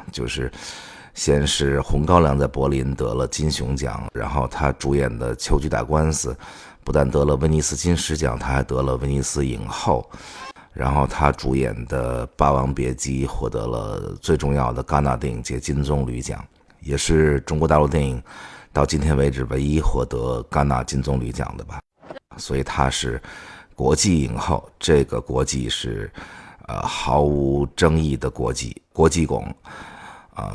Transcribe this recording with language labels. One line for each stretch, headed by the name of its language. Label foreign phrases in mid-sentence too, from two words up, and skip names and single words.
Chinese: 就是先是《紅高粱》在柏林得了金熊獎，然後他主演的《秋菊打官司》不但得了威尼斯金獅獎，他還得了威尼斯影后。然後他主演的《霸王別姬》獲得了最重要的戛納電影節金棕櫚獎，也是中國大陸電影到今天為止唯一獲得戛納金棕櫚獎的吧。所以他是國際影后，這個國際是毫無爭議的國際鞏啊。